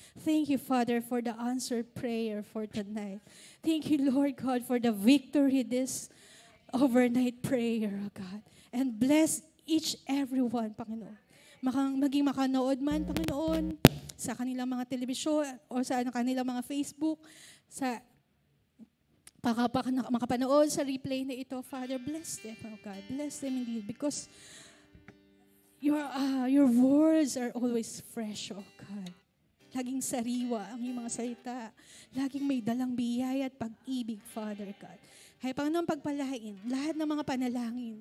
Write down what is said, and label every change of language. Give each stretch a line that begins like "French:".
English: Thank you, Father, for the answered prayer for tonight. Thank you, Lord God, for the victory this overnight prayer, oh God. And bless each everyone, Panginoon.
Filipino: Maging makanood man, Panginoon, sa kanilang mga telebisyon o sa kanilang mga Facebook, sa makapanood sa replay na ito,
English: Father, bless them, oh God. Bless them indeed because your words are always fresh, oh God.
Filipino: Laging sariwa ang iyong mga salita. Laging may dalang biyaya at pag-ibig, Father God. Kaya Panginoon, pagpalain lahat ng mga panalangin.